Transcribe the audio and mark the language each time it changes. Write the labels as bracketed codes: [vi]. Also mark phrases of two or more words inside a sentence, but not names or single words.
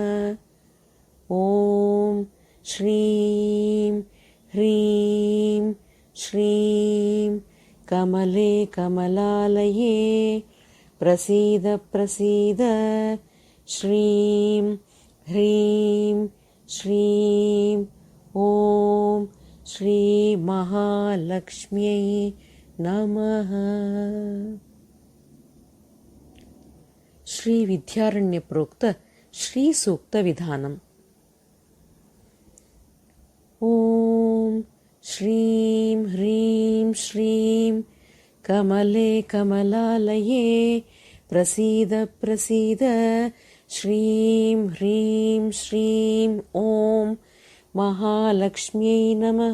[sa] ॐ श्रीं ह्रीं श्रीं कमले कमलालये प्रसीद प्रसीद श्रीं ह्रीं श्रीं ॐ श्री महालक्ष्म्यै नमः. ಶ್ರೀ ವಿದ್ಯಾರಣ್ಯ ಪ್ರೋಕ್ತ ಶ್ರೀ ಸೂಕ್ತ ವಿಧಾನಂ. ಓಂ ಶ್ರೀಂ ಹ್ರೀಂ ಶ್ರೀಂ ಕಮಲೆ ಕಮಲಾಲಯೇ ಪ್ರಸೀದ ಪ್ರಸೀದ ಶ್ರೀಂ ಹ್ರೀಂ ಶ್ರೀಂ ಓಂ ಮಹಾಲಕ್ಷ್ಮ್ಯೈ ನಮಃ.